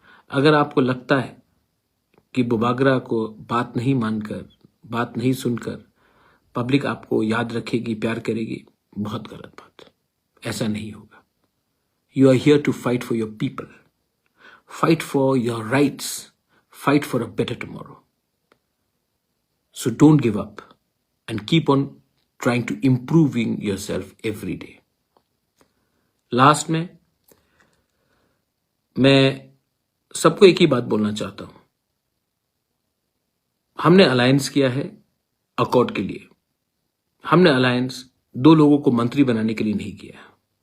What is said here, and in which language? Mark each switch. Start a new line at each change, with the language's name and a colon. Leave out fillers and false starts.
Hindi: अगर आपको लगता है कि बुबागरा को बात नहीं मानकर, बात नहीं सुनकर पब्लिक आपको याद रखेगी, प्यार करेगी, बहुत गलत बात। ऐसा नहीं होगा।
English: You are here to fight for your people, fight for your rights, fight for a better tomorrow. So don't give up and keep on trying to improving yourself every day.
Hindi: Last में मैं सबको एक ही बात बोलना चाहता हूं. हमने alliance किया है अकॉर्ड के लिए. हमने अलायंस दो लोगों को मंत्री बनाने के लिए नहीं किया.